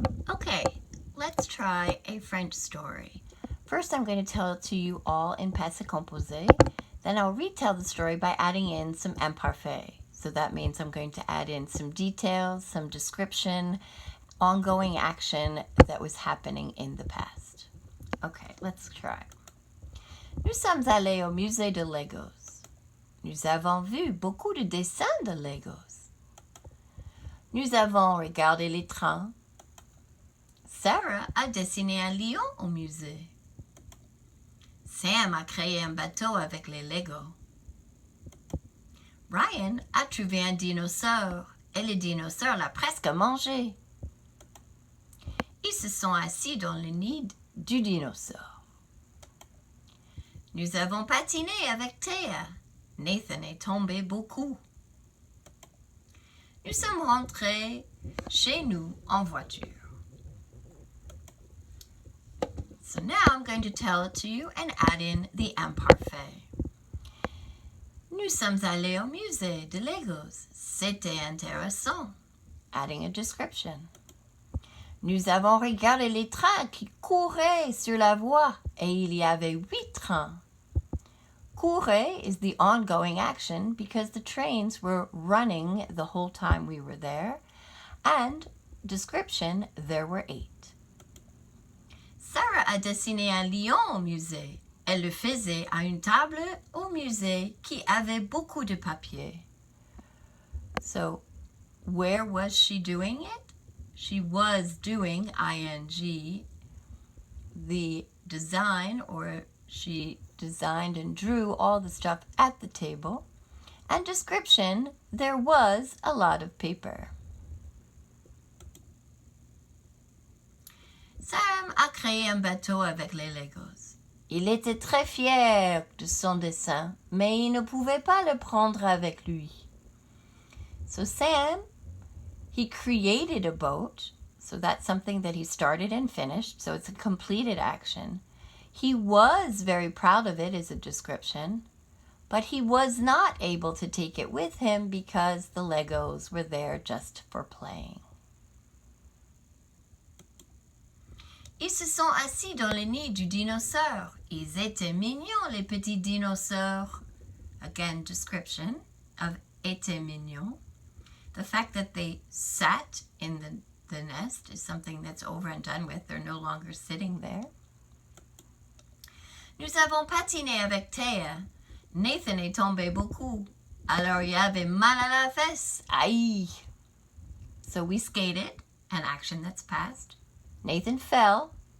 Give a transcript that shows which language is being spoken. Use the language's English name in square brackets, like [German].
[English] Okay, let's try a French story. First, I'm going to tell it to you all in passé composé. Then I'll retell the story by adding in some Imparfait. So that means I'm going to add in some details, some description, ongoing action that was happening in the past. Okay, let's try. [French] Nous sommes allés au musée de Legos. Nous avons vu beaucoup de dessins de Legos. Nous avons regardé les trains. Sarah a dessiné un lion au musée. Sam a créé un bateau avec les Legos. Ryan a trouvé un dinosaure et le dinosaure l'a presque mangé. Ils se sont assis dans le nid du dinosaure. Nous avons patiné avec Théa. Nathan est tombé beaucoup. Nous sommes rentrés chez nous en voiture. [English] So now I'm going to tell it to you and add in the Imparfait. [French] Nous sommes allés au musée de Legos. C'était intéressant. [English] Adding a description. [French] Nous avons regardé les trains qui couraient sur la voie et il y avait 8 trains. [English] Courait is the ongoing action because the trains were running the whole time we were there. And description, there were 8. [French] Sarah a dessiné un lion au musée. Elle le faisait à une table au musée qui avait beaucoup de papier. [English] So, where was she doing it? She was doing ing, the design, or she designed and drew all the stuff at the table. And description, there was a lot of paper. [French] Sam a créé un bateau avec les Legos. Il était très fier de son dessin, mais il ne pouvait pas le prendre avec lui. [English] So Sam, he created a boat. So that's something that he started and finished. So it's a completed action. He was very proud of it as a description, but he was not able to take it with him because the Legos were there just for playing. [French] Ils se sont assis dans le nid du dinosaure. Ils étaient mignons, les petits dinosaures. [English] Again, description of [French] étaient mignons. [English] The fact that they sat in the nest is something that's over and done with. They're no longer sitting there. [French] Nous avons patiné avec Théa. Nathan est tombé beaucoup. Alors il avait mal à la fesse. Aïe. [English] So we skated, an action that's past. Nathan fell.